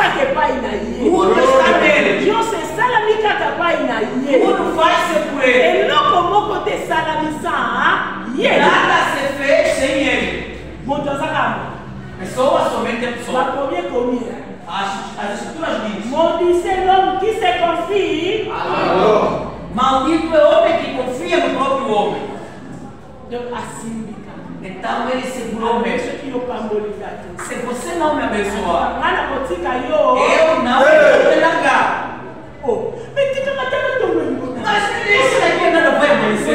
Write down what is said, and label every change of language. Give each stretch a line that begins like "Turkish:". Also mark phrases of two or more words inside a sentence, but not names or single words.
Portuguese: Tudo está nele. Tudo faz-se por ele. Nada se fez sem ele. Pessoa somente a pessoa. As escrituras dizem:
French: Maudit l'homme qui se confie.
Portuguese: maldito é o homem que confia no próprio homem. Então ele segurou mesmo. Se você não me abençoar, eu não vou te largar. Mas isso daqui nada vai acontecer.